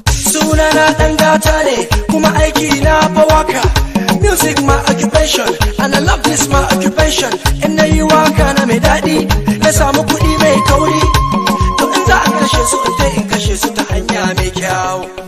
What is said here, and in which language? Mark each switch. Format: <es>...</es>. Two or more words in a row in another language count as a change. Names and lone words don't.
<ha>Sunana ɗan gata ne, kuma aiki na fa waka.</ha> <en>Music my occupation, and I love this my occupation.</en> <ha>In na yi waka na mai daɗi, na samu kuɗi mai kauri. To in za a kashe su, in je in kashe su ta hanya mai kyau.</ha>